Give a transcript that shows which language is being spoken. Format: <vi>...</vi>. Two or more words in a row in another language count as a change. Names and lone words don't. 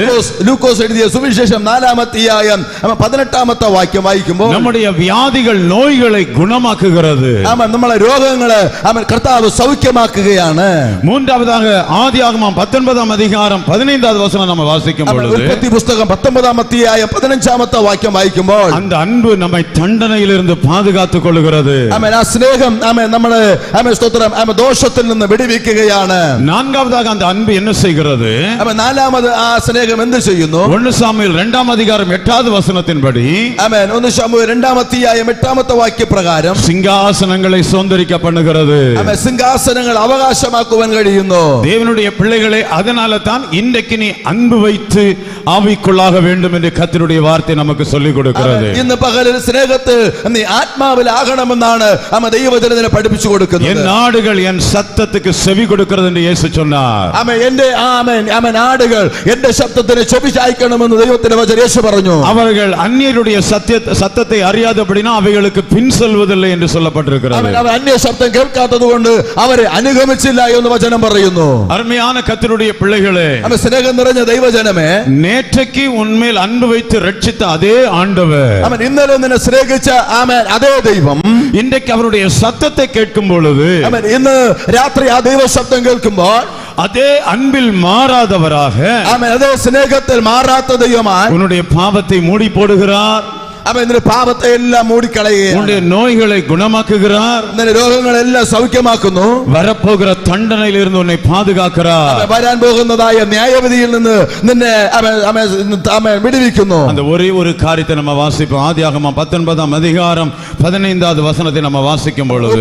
<ml>ലൂക്കോസ് എഴുതിയ സുവിശേഷം 4-ാം അധ്യായം 18-ാമത്തെ വാക്യം വായിക്കുമ്പോൾ</ml> <ta>நம்முடைய வியாதிகள் நோய்களை குணமாக்குகிறது.</ta> <ml>ആമേൻ. നമ്മളെ രോഗങ്ങളെ ആമേൻ കർത്താവ് സൗഖ്യമാക്കുകയാണ്.</ml> <ta>மூன்றாவதாக ஆதியாகமம் 19ஆம் அதிகாரம் 15வது வசனம் நாம் வாசிக்கும் பொழுது,</ta> <ml>ഉൽപ്പത്തി പുസ്തകം 19-ാം അധ്യായം 15-ാമത്തെ വാക്യം വായിക്കുമ്പോൾ</ml> <ta>அந்த அன்பு நம்மை தண்டனையிலிருந்து பாதுகாத்துக் கொள்கிறது.</ta> <ml>ആമേൻ. ആ സ്നേഹം ആമേൻ നമ്മളെ ആമേൻ സ്തോത്രം ആമേൻ ദോഷത്തിൽ നിന്ന് വിടുവിക്കുകയാണ്.</ml> <ta>நான்காவதாக அந்த அன்பு என்ன செய்கிறது?</ta> <ml>ആമേൻ. നാലാമത് ആ സ്നേഹം എന്ത് ചെയ്യുന്നു?</ml> <ta>1 சாமுவேல் 2ஆம் அதிகாரம் 8வது வசனத்தின்படி,</ta> <ml>ആമേൻ. 1 ശമൂവേൽ 2-ാം അധ്യായം 8-ാമത്തെ വാക്യപ്രകാരം</ml> <ta>சிங்காசனங்களை சுதந்தரிக்க பண்ணுகிறது.</ta> <ml>ആമേൻ. സിംഹാസനങ്ങൾ അവകാശമാക്കുവാൻ കഴിയുന്നു.</ml> <ta>தேவனுடைய பிள்ளைகளே, அதனால தான் இன்றைக்கு நீ அன்பு வைத்து ஆவிக்குள்ளாக வேண்டும் என்று கர்த்தருடைய வார்த்தை நமக்கு சொல்லிக் கொடுக்கிறது.</ta> <ml>ഇന്ന് പകലിൽ സ്നേഹത്തിൽ നീ ആത്മാവിൽ ആകണമെന്നാണ് ദൈവവചനത്തിൽ പഠിപ്പിച്ചു കൊടുക്കുന്നത്.</ml> <ta>என் நாடுகள் என் சத்தத்துக்கு செவி கொடுக்கிறது என்று இயேசு சொன்னார்.</ta> <ml>എന്റെ നാടുകൾ എന്റെ ശബ്ദത്തിന് ചെവി ചായ്ക്കണമെന്ന് ദൈവത്തിന്റെ വചനം യേശു പറഞ്ഞു.</ml> <ta>அவர்கள் அந்நியருடைய சத்தத்தை அறியாதபடினா அவைகளுக்கு பின் செல்வதில்லை என்று சொல்லப்பட்டிருக்கிறது.</ta> <ml>അവർ അന്യ ശബ്ദം കേൾക്കാത്തതുകൊണ്ട് അവരെ അനുഗമിച്ചില്ല എന്ന് വചനം പറയുന്നു.</ml> <ta>அருமையான கர்த்தருடைய பிள்ளைகளே,</ta> <ml>സ്നേഹം നിറഞ്ഞ ദൈവജനമേ,</ml> <ta>நேற்றைக்கு உன்மேல் அன்பு வைத்து ரட்சித்த அதே ஆண்டவர்</ta> <ml>ഇന്നലെ നിന്നെ സ്നേഹിച്ച അതേ ദൈവം</ml> <ta>இன்றைக்கு அவருடைய சத்தத்தை கேட்கும் பொழுது,</ta> <ml>ഇന്ന് രാത്രി ആ ദൈവ ശബ്ദം കേൾക്കുമ്പോൾ</ml> <ta>அதே அன்பில் மாறாதவராக,</ta> <ml>അതே സ്നേഹത്തിൽ മാറാത്ത ദൈവമായി</ml> <ta>உன்னுடைய பாவத்தை மூடி போடுகிறார்.</ta> <ml>പാപത്തെ എല്ലാം മൂടിക്കളയുകയാണ്.</ml> <ta>உன்னுடைய நோய்களை குணமாக்குகிறார்.</ta> <ml>രോഗങ്ങളെല്ലാം സൗഖ്യമാക്കുന്നു.</ml> <ta>வரப்போகிற தண்டனையில் இருந்து உன்னை பாதுகாக்கிறார்.</ta> <ml>വരാൻ പോകുന്നതായ ന്യായവിധിയിൽ നിന്ന് നിന്നെ വിടുവിക്കുന്നു.</ml> <ta>அந்த ஒரே ஒரு காரியத்தை நம்ம வாசிப்போம். ஆதியாகமம் 19ஆம் அதிகாரம் 15வது வசனத்தை நம்ம வாசிக்கும் பொழுது,</ta>